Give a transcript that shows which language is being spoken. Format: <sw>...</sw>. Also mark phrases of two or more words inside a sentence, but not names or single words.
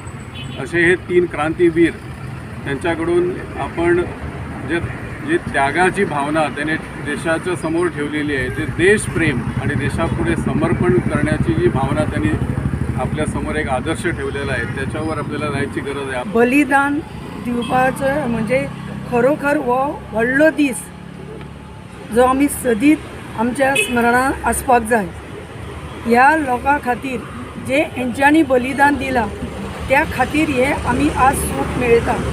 <mr>असे हे 3 क्रांतीवीर, त्यांच्याकडून आपण जे त्यागाची भावना त्याने देशाच्या समोर ठेवलेली आहे, ते देशप्रेम आणि देशापुढे समर्पण करण्याची जी भावना त्यांनी आपल्यासमोर एक आदर्श ठेवलेला आहे, त्याच्यावर आपल्याला जायची गरज आहे.</mr> <kok>बलिदान दिवपाचो म्हणजे खरोखर हो व्हडलो दीस जो आमी सदीत आमच्या स्मरणांत आसपाक जाय. ह्या लोकां खातीर जे हेंच्यांनी बलिदान दिलां त्या खातीर हे आमी आज सूख मेळटा.</kok>